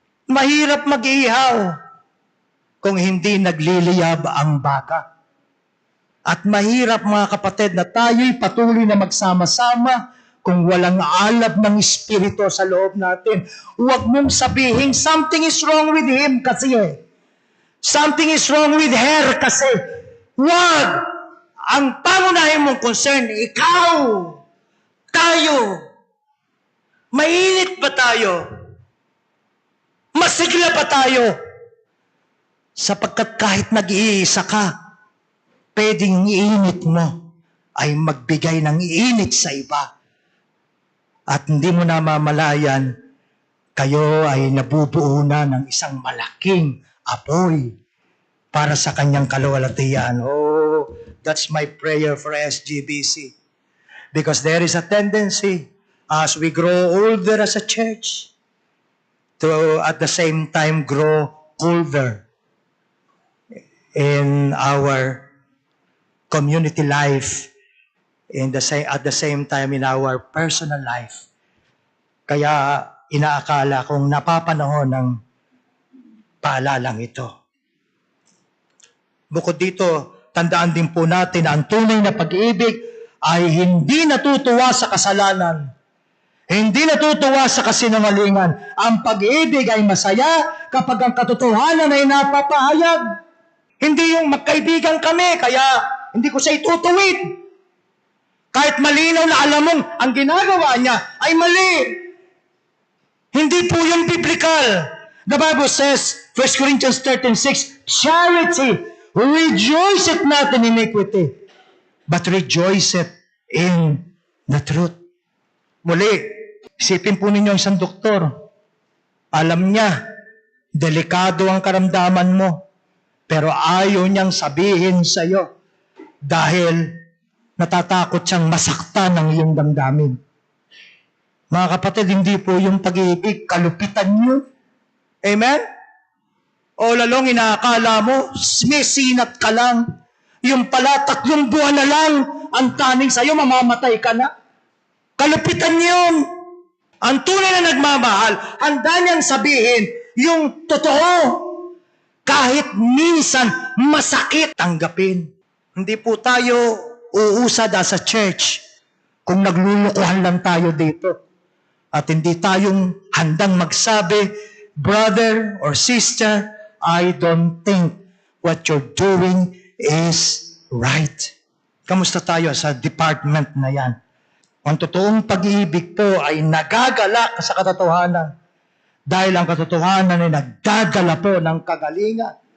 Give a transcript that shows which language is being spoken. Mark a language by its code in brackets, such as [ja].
[tl] Mahirap mag-ihaw kung hindi nagliliyab ang baka. At mahirap mga kapatid na tayo'y patuloy na magsama-sama kung walang alab ng Espiritu sa loob natin. Huwag mong sabihin, [en] something is wrong with him kasi something is wrong with her kasi. [tl] Huwag! Ang pangunahin mong concern, ikaw, tayo. Mainit ba tayo? Masigla ba tayo? Sapagkat kahit nag-iisa ka, pwedeng init mo ay magbigay ng init sa iba. At hindi mo namamalayan, kayo ay nabubuo na ng isang malaking apoy para sa kanyang kaluwalhatian. [en] Oh, that's my prayer for SGBC. Because there is a tendency as we grow older as a church to at the same time grow colder in our community life, at the same time in our personal life. [tl] Kaya inaakala kong napapanahon ng paalalang ito. Bukod dito, tandaan din po natin na ang tunay na pag-ibig ay hindi natutuwa sa kasalanan. Hindi natutuwa sa kasinungalingan. Ang pag-ibig ay masaya kapag ang katotohanan ay napapahayag. Hindi yung magkaibigan kami, kaya hindi ko siya itutuwid. Kahit malinaw na alam mong ang ginagawa niya ay mali. Hindi po yung biblical. [en] The Bible says, 1 Corinthians 13:6, charity rejoiceth not in iniquity, but rejoiceth in the truth. [tl] Muli, isipin po ninyo isang doktor. Alam niya, delikado ang karamdaman mo, pero ayaw niyang sabihin sa iyo dahil natatakot siyang masaktan ng iyong damdamin. Mga kapatid, hindi po yung pag-ibig, kalupitan niyo. Amen? O lalong inaakala mo, may sinat ka lang. Yung pala, 3 buwan na lang ang taning sa'yo, mamamatay ka na. Kalupitan yun. Ang tunay na nagmamahal, handa niyang sabihin yung totoo. Kahit minsan masakit, tanggapin. Hindi po tayo uusad [en] as a church [tl] kung naglulukuhan lang tayo dito. At hindi tayong handang magsabi, [en] brother or sister, I don't think what you're doing is right. [tl] Kamusta tayo sa department na yan? Ang totoong pag-ibig po ay nagagalak sa katotohanan. Dahil ang katotohanan ay nagdadala po ng kagalingan.